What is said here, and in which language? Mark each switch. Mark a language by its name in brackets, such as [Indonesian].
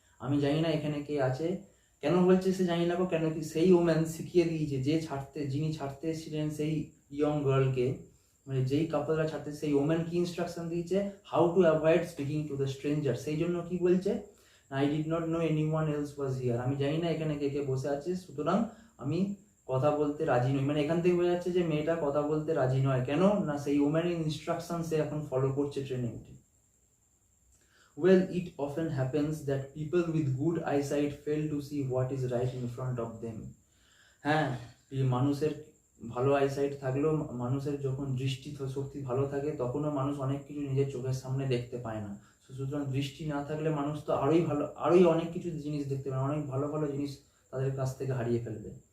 [Bangla] আমি জানি না এখানে কে আছে। কেন বলছে সে জানি না, কেন কি সেই ওম্যান শিখিয়ে দিয়েছে, যিনি ছাড়তে এসেছিলেন সেই ইয়ং গার্লকে, মানে যেই কাপলরা ছাড়তে, সেই ওম্যান কি ইনস্ট্রাকশন দিয়েছে, [English] How to avoid speaking to the stranger. [Bangla] সেই জন্য কি বলছে, [English] I did not know anyone else was here, [Bangla] আমি জানি না এখানে কে কে বসে আছে, সুতরাং আমি কথা বলতে রাজি নই। মানে এখান থেকে বোঝা যাচ্ছে যে মেয়েটা কথা বলতে রাজি নয়। কেন না, সেই ওম্যানের ইনস্ট্রাকশন সে এখন ফলো করছে ট্রেনে উঠে। [English] Well, it often happens that people with good eyesight fail to see what is right in front of them. [Bangla] হ্যাঁ, মানুষের ভালো আইসাইট থাকলেও, মানুষের যখন দৃষ্টি শক্তি ভালো থাকে, তখনও মানুষ অনেক কিছু নিজের চোখের সামনে দেখতে পায় না। সুতরাং দৃষ্টি না থাকলে মানুষ তো আরোই অনেক কিছু জিনিস দেখতে পায়, অনেক ভালো ভালো জিনিস তাদের কাছ থেকে হারিয়ে ফেলবে।